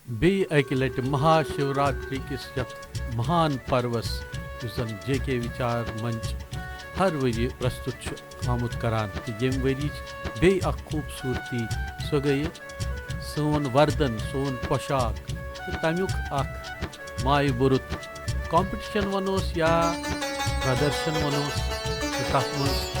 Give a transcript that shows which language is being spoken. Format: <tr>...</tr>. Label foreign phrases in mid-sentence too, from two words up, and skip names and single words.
<ks>बे अकि लटि महाशिवरात्रि किस यथ महान पर्वस युसन JK विचार मंच हर वरी प्रस्तुत आमुत करान तो यम वरी बे अख खूबसूरती सो गई सोन वर्दन सोन पोशाक तो तमुक अख माय बुरुत कॉम्पिटिशन वनोस या प्रदर्शन वनोस तो तथ मज</ks>